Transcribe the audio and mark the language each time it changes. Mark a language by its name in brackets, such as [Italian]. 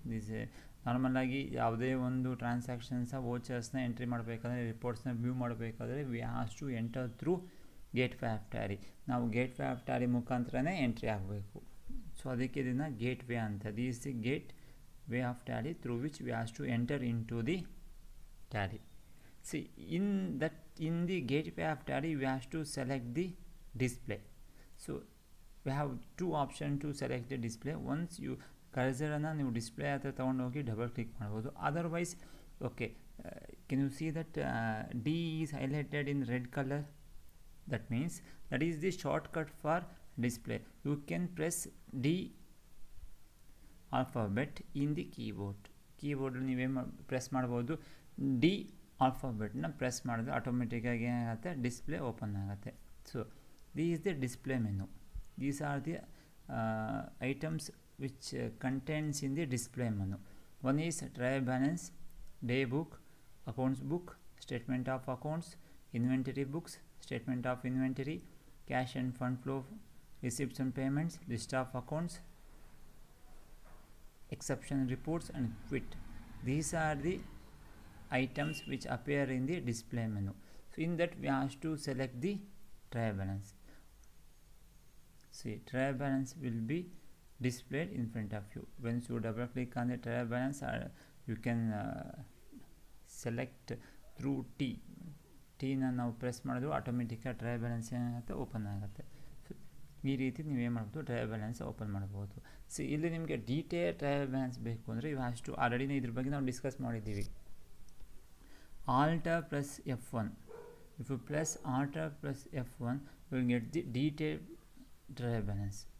[Kannada] This ನಾರ್ಮಲಾಗಿ ಯಾವುದೇ ಒಂದು ಟ್ರಾನ್ಸಾಕ್ಷನ್ಸ ವೋಚರ್ಸ್ನ ಎಂಟ್ರಿ ಮಾಡಬೇಕಾದ್ರೆ, ರಿಪೋರ್ಟ್ಸ್ನ ವ್ಯೂ ಮಾಡಬೇಕಾದ್ರೆ [English] We have to enter through gateway of Tally. [Kannada] ನಾವು ಗೇಟ್ವೇ ಆಫ್ ಟ್ಯಾಲಿ ಮುಖಾಂತರನೇ ಎಂಟ್ರಿ ಆಗಬೇಕು. ಸೊ ಅದಕ್ಕೆ ಇದನ್ನು ಗೇಟ್ವೇ ಅಂತ. [English] This the gateway of Tally through which we have to enter into the Tally. See in the gateway of tally we have to select the display. So we have two options to select the display. Once you [Kannada] ಕರ್ಸರನ್ನು ನೀವು display ಹತ್ರ ತೊಗೊಂಡೋಗಿ double click ಮಾಡ್ಬೋದು. [English] Otherwise can you see that D is highlighted in red color? That means that is the shortcut for display. You can press D alphabet in the keyboard. [Kannada] ನೀವೇನು press ಮಾಡ್ಬೋದು, D ಆಲ್ಫಾಬೆಟ್ನ press ಮಾಡಿದ್ರೆ ಆಟೋಮೆಟಿಕ್ಕಾಗಿ ಏನಾಗುತ್ತೆ, display open ಆಗುತ್ತೆ. [English] So is the display menu. These are the items which contains in the display menu. One is trial balance, day book, accounts book, statement of accounts, inventory books, statement of inventory, cash and fund flow, receipts and payments, list of accounts, exception reports and quit. These are the items which appear in the display menu. So in that we have to select the trial balance. See, trial balance will be displayed in front of you. Once you double click on the trial balance, you can select through T [Kannada] na ನಾವು press ಮಾಡಿದ್ರು ಆಟೋಮೆಟಿಕ್ಕಾಗಿ trial balance ಏನಾಗುತ್ತೆ, open ಆಗುತ್ತೆ. So ಈ ರೀತಿ ನೀವೇನು ಮಾಡ್ಬೋದು, trial balance open ಮಾಡ್ಬೋದು. ಸೊ ಇಲ್ಲಿ ನಿಮಗೆ ಡೀಟೇಲ್ ಟ್ರಯಲ್ ಬ್ಯಾಲೆನ್ಸ್ ಬೇಕು ಅಂದರೆ ಇವು ಅಷ್ಟು ಆಲ್ರೆಡಿನೇ ಇದ್ರ ಬಗ್ಗೆ ನಾವು ಡಿಸ್ಕಸ್ ಮಾಡಿದ್ದೀವಿ. [English] Alt plus F1. If you press Alt plus F1 you will get the detailed trial balance.